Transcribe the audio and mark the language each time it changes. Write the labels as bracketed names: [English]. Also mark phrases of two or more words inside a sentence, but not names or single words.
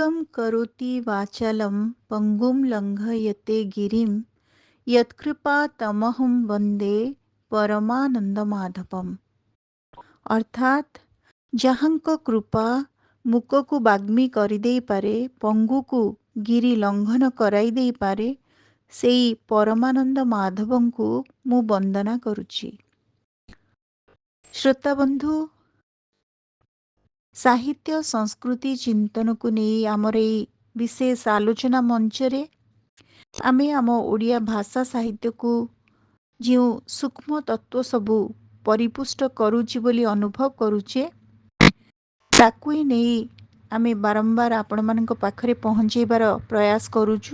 [Sanskrit] करोति वाचालं पङ्गुं लङ्घयते गिरिं यत्कृपा तमहं वन्दे परमानन्दमाधवम्। [Odia] ଅର୍ଥାତ୍ ଯାହାଙ୍କ କୃପା ମୁକକୁ ବାଗ୍ମୀ କରିଦେଇପାରେ, ପଙ୍ଗୁକୁ ଗିରି ଲଙ୍ଘନ କରାଇ ଦେଇପାରେ, ସେଇ ପରମାନନ୍ଦ ମାଧବଙ୍କୁ ମୁଁ ବନ୍ଦନା କରୁଛି। ଶ୍ରୋତାବନ୍ଧୁ, ସାହିତ୍ୟ ସଂସ୍କୃତି ଚିନ୍ତନକୁ ନେଇ ଆମର ଏଇ ବିଶେଷ ଆଲୋଚନା ମଞ୍ଚରେ ଆମେ ଆମ ଓଡ଼ିଆ ଭାଷା ସାହିତ୍ୟକୁ ଯେଉଁ ସୂକ୍ଷ୍ମ ତତ୍ତ୍ୱ ସବୁ ପରିପୁଷ୍ଟ କରୁଛି ବୋଲି ଅନୁଭବ କରୁଛେ, ତାକୁ ହିଁ ନେଇ ଆମେ ବାରମ୍ବାର ଆପଣମାନଙ୍କ ପାଖରେ ପହଞ୍ଚାଇବାର ପ୍ରୟାସ କରୁଛୁ।